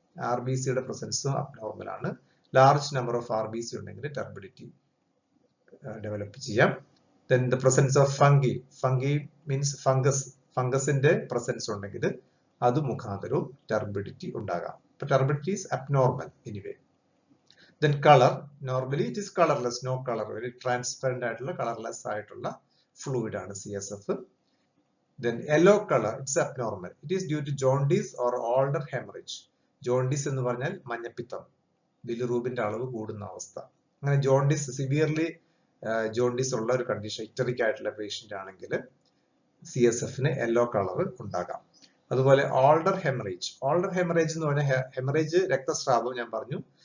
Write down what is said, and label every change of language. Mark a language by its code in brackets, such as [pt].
[ml] RBCയുടെ presence abnormal ആണ്. Large number of RBC ഉണ്ടെങ്കിൽ turbidity develop ചെയ്യാം. [en] Then the presence of fungi means [ml] ഫംഗസിന്റെ presence ഉണ്ടെങ്കിൽ അത് മുഖാന്തരവും ടർബിഡിറ്റി ഉണ്ടാകാം. [en] But turbidity is abnormal anyway. Then color, normally it is colorless, no color, very transparent [ml] ആയിട്ടുള്ള colorless ആയിട്ടുള്ള fluid ആണ് CSF. [en] Then yellow color, it's abnormal. It is due to jaundice or older hemorrhage. [ml] Jaundice എന്ന് പറഞ്ഞാൽ മഞ്ഞപ്പിത്തം, ബിലിറൂബിന്റെ അളവ് കൂടുന്ന അവസ്ഥ. അങ്ങനെ ജോണ്ടിസ്, സിവിയർലി ജോണ്ടിസ് ഉള്ള ഒരു കണ്ടീഷൻ, ഇക്ടറിക് ആയിട്ടുള്ള പേഷ്യന്റ് ആണെങ്കിൽ CSFന് യെല്ലോ കളർ ഉണ്ടാകാം. അതുപോലെ ഓൾഡർ ഹെമറേജ് എന്ന് പറഞ്ഞാൽ ഹെമറേജ് രക്തസ്രാവം ഞാൻ പറഞ്ഞു.